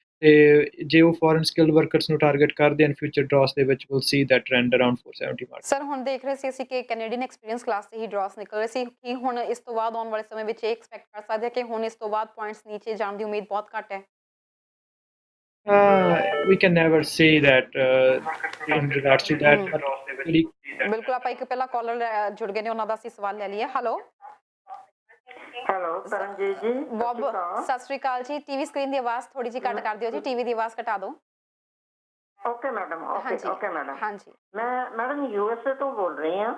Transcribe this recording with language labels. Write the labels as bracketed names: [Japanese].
[Punjabi] ਤੇ ਜੇ ਉਹ ਫੋਰਨ ਸਕਿੱਲਡ ਵਰਕਰਸ ਨੂੰ ਟਾਰਗੇਟ ਕਰਦੇ ਹਨ ਫਿਊਚਰ ਡਰਾਸ ਦੇ ਵਿੱਚ, will see that trend around 470 mark. Sir ਹੁਣ ਦੇਖ ਰਹੇ ਸੀ ਅਸੀਂ ਕਿ ਕੈਨੇਡੀਅਨ ਐਕਸਪੀਰੀਅੰਸ ਕਲਾਸ ਤੇ ਹੀ ਡਰਾਸ ਨਿਕਲ ਰਹੇ ਸੀ, ਕੀ ਹੁਣ ਇਸ ਤੋਂ ਬਾਅਦ ਆਉਣ ਵਾਲੇ ਸਮੇਂ ਵਿੱਚ ਇਹ ਐਕਸਪੈਕਟ ਕਰ ਸਕਦੇ ਹਾਂ ਕਿ ਹੁਣ ਇਸ ਤੋਂ ਬਾਅਦ ਪੁਆਇੰਟਸ ਨੀਚੇ ਜਾਣ ਦੀ ਉਮੀਦ ਬਹੁਤ ਘੱਟ ਹੈ? [English] We can never say that in regards to that, but [Punjabi] ਬਿਲਕੁਲ ਆਪਾਂ ਇੱਕ ਪਹਿਲਾਂ ਕਾਲਰ ਜੁੜ ਗਏ ਨੇ, ਉਹਨਾਂ ਦਾ ਅਸੀਂ ਸਵਾਲ ਲੈ ਲਈਏ। ਹੈਲੋ ਤਰਨਜੀਤ ਜੀ, ਸਤਿ ਸ਼੍ਰੀ ਅਕਾਲ ਜੀ। ਟੀਵੀ ਸਕਰੀਨ ਦੀ ਆਵਾਜ਼ ਥੋੜੀ ਜਿਹੀ ਘੱਟ ਕਰ ਦਿਓ ਜੀ, ਟੀਵੀ ਦੀ ਆਵਾਜ਼ ਘਟਾ ਦਿਓ। Okay madam, okay madam. ਹਾਂਜੀ ਮੈਂ ਮੈਡਮ USA ਤੋਂ ਬੋਲ ਰਹੀ ਹਾਂ